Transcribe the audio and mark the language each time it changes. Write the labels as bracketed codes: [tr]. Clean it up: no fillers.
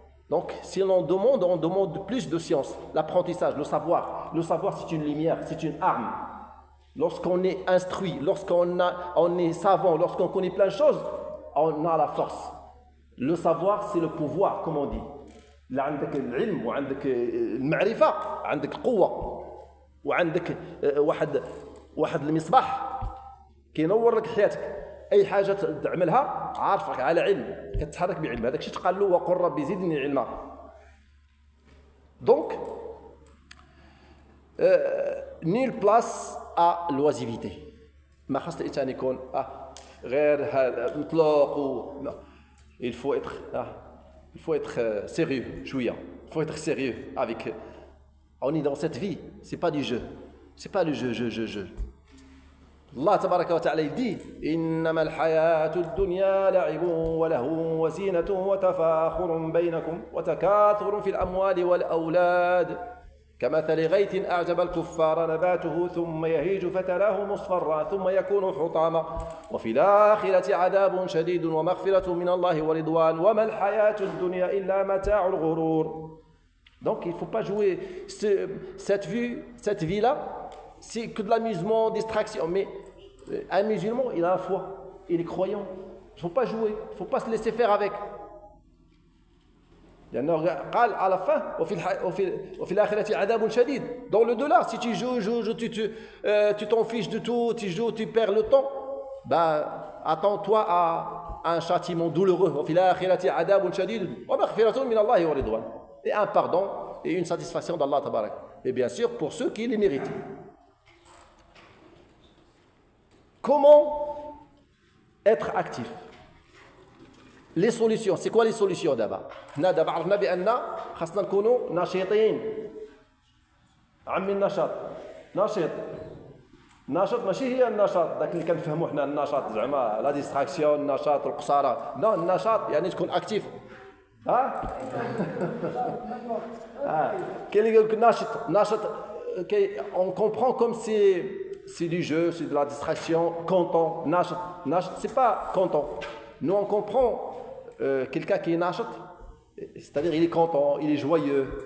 [fr] Donc, si on demande plus de science, l'apprentissage, le savoir. Le savoir, c'est une lumière, c'est une arme. Lorsqu'on est instruit, on est savant, lorsqu'on connaît plein de choses, on a la force. Le savoir, c'est le pouvoir, comme on dit. [ar] Là, عندك العلم وعندك المعرفة، عندك قوة وعندك واحد المصباح كينور لك حياتك. أي حاجة تعملها عارفك على علم، كتتحرك بعلم. هذاك الشيء تقال له وقل ربي زدني علما. [fr] Donc, nulle place à l'oisiveté. [ar] ما خاص الإنسان يكون غير مطلق [fr] il faut être sérieux, [ar] شوية. [fr] Il faut être sérieux avec. On est dans cette vie, c'est pas du jeu. C'est pas le jeu. [ar] Allah tabaraka wa ta'ala dit إنما الحياة الدنيا لعب ولهو وزينة وتفاخر بينكم وتكاثر في الأموال والأولاد كمثل غيث أعجب الكفار نباته ثم يهيج فتراه مصفرا ثم يكون حطاما وفي الآخرة عذاب شديد ومغفرة من الله ورضوان وما الحياة الدنيا إلا متاع الغرور. [fr] Donc il ne faut pas jouer cette vie-là, c'est que de l'amusement, distraction. Mais un musulman, il a la foi, il est croyant. Il ne faut pas jouer, il ne faut pas se laisser faire avec. [ar] قال [fr] à la fin [ar] وفي الآخرة عذاب شديد. [fr] Dans le delà, si tu joues, tu t'en fiches de tout, tu joues, tu perds le temps, attends-toi à un châtiment douloureux. [ar] وفي الآخرة عذاب شديد ومغفرة من الله ورضوان. [fr] Et un pardon et une satisfaction d'Allah tabarak. Et bien sûr pour ceux qui les méritent. Comment être actif? Les solutions, c'est quoi les solutions d'abord? Nous d'abord [ar] عرفنا بأن خاصنا نكونوا نشيطين. عمي النشاط نشاط ماشي هي النشاط ذاك اللي كنفهموا حنا النشاط زعما لا ديستراكسيون النشاط القصارى. لا النشاط يعني تكون اكتيف. ها كاين اللي يقول لك ناشط [fr] on comprend comme c'est du jeu, c'est de la distraction, content, ناشط c'est pas content. Nous on comprend quelqu'un qui est ناشط, c'est-à-dire il est content, il est joyeux.